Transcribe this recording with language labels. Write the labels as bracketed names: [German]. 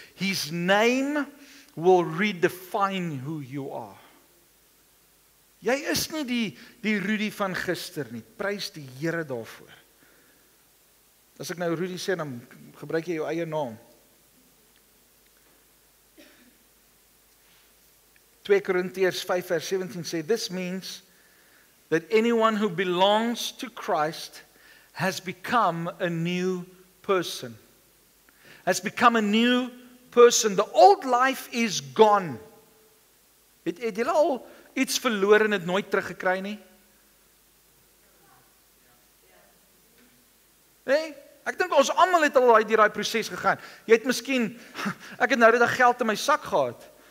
[English] His name will redefine who you are. [Afrikaans] Jy is nie die Rudy van gister nie. Prys die Here daarvoor. As ek nou Rudy sê, dan gebruik jy jou eie naam. 2 Korintiërs 5 vers 17 sê, [English] this means that anyone who belongs to Christ has become a new person. Has become a new person. The old life is gone. [Afrikaans] Het julle al iets verloor en dit nooit teruggekry nie? Nee? Ek dink ons almal het al deur daai proses gegaan. Jy het miskien, ek het nou net geld in my sak gehad.